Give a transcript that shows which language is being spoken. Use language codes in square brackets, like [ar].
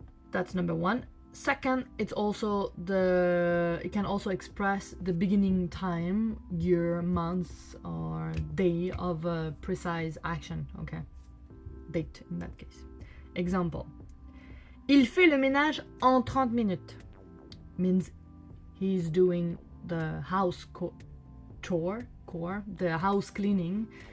[en] That's number 1. Second, it can also express the beginning time, year, month, or day of a precise action, okay? Date in that case. Example. [fr] Il fait le ménage en 30 minutes. [en] Means he's doing the house chore, the house cleaning.